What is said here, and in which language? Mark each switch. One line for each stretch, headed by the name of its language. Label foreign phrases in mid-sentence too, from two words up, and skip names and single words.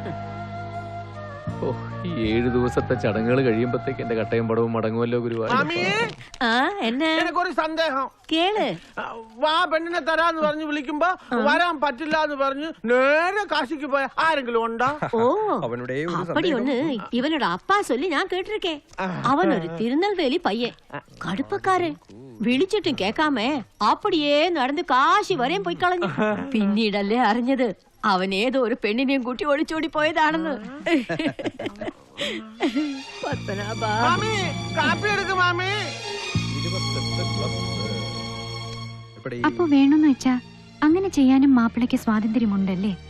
Malayalam: ഓ, ഈ 7 ദിവസത്തെ ചടങ്ങുകൾ കഴിയുമ്പോഴത്തേക്ക് എന്റെ കട്ടയും പടവും മടങ്ങുമല്ലോ ഗുരുവായൂർ. ആ എന്നെ എനിക്കൊരു സന്ദേഹം. കേള്. വാ പെണ്ണിനെ തരാന്ന് പറഞ്ഞ് വിളിക്കുമ്പോ വരാൻ പറ്റില്ല എന്ന് പറഞ്ഞ് നേരെ കാശിക്ക് പോയ ആരെങ്കിലും ഉണ്ടോ?
Tamil: ഓ அப்படி ஒண்ணு இவனோட அப்பா சொல்லி நான் கேட்டிருக்கேன். அவன் ஒரு திருநெல்வேலி பையன், கடுப்பக்காரு.
Malayalam: വിളിച്ചിട്ടും കേക്കാമേ அப்படியே നടന്ന് കാശി വരെയും പോയി കളഞ്ഞു. പിന്നീടല്ലേ അറിഞ്ഞത് അവൻ ഏതോ ഒരു പെണ്ണിനെയും കൂട്ടി ഒളിച്ചോടി പോയതാണെന്ന്. പത്മനാഭാ, കാപ്പി എടുക്കും മാമി. അപ്പൊ വേണമെന്ന് വെച്ചാ അങ്ങനെ ചെയ്യാനും മാപ്പിളയ്ക്ക് സ്വാതന്ത്ര്യമുണ്ടല്ലേ?